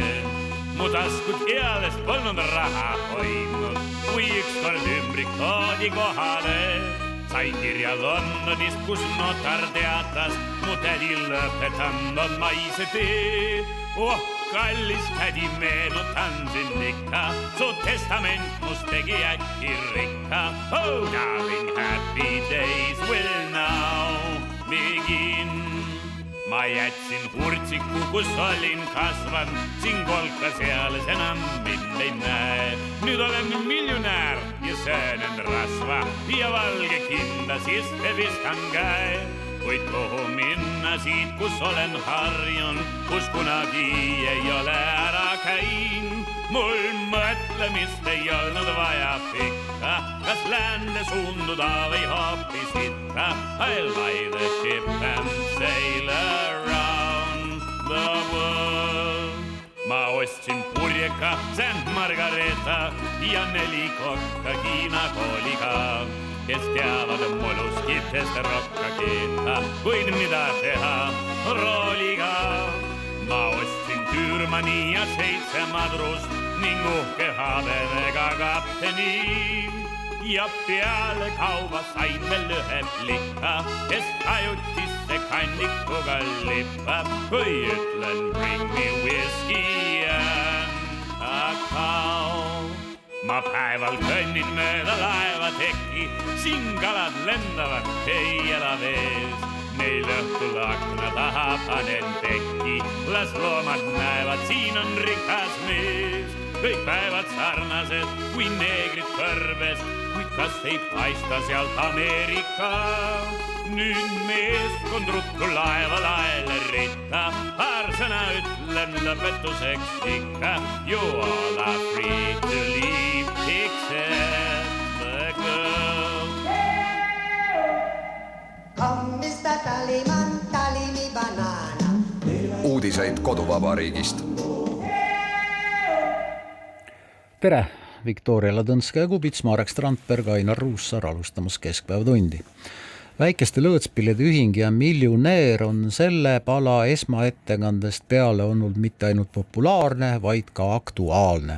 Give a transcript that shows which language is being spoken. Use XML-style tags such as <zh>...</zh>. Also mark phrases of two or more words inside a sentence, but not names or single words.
<et>Mu taskut ealest polnud raha hoidnud, kui ükskord ümbrik toodi kohale. Sain kirja Londonist, kus notar teatas, mu tädi lõpetanud maise tee. Oh, kallis tädi, meenutan sind ikka, su testament must tegi äkki rikka.</et> <en>Oh, darling, happy days will now begin.</en> <et>Ma jätsin hurtsiku, kus olin kasvan, siin kolka seales enam mind ei näe. Nüüd olen miljonär ja söönen rasva ja valge kinda sisse viskan käe. Kuid kuhu minna siit, kus olen harjun, kus kunagi ei ole ära käin. Mul mõtlemist ei olnud vaja pikka, kas läände suunduda või hoopis itta.</et> <en>I'll buy the ship and sail around the world.</en> <et>Ma ostsin purjeka, St. Margareta ja 4 kokka Hiina kooliga, kes teavad molluskitest rokka keeta, kuid mida teha rooliga. Ma ostsin Türmani ja 7 madrust ning uhke habemega kapteni. Ja peale kauba sain veel 1 plika, kes ajutisse kannikuga lippab, kui ütlen</et> <en>bring me whiskey and a cow.</en> <et>Ma päeval kõnnin mööda laeva teki, siin kalad lendavad, ei ela vees. Neil õhtul akna taha panen pekki, las loomad näevad, siin on rikas mees. Kõik päevad sarnased kui neegrid kõrbes, kuid kas ei paista sealt Ameerika. Nüüd meeskond ruttu laeva laele ritta, paar sõna ütlen lõpetuseks ikka.</et> <en>You all are free to leave except the girl. Come Mr. Tallyman, tally me banana.</en> <et>Uudiseid koduvabariigist. Tere! Viktoria Ladõnskaja-Kubits, Marek Strandberg, Ainar Ruussaar alustamas Keskpäevatundi. Väikeste lõõtspillide ühing ja miljonäär on selle pala esmaettekandest peale olnud mitte ainult populaarne, vaid ka aktuaalne.</et>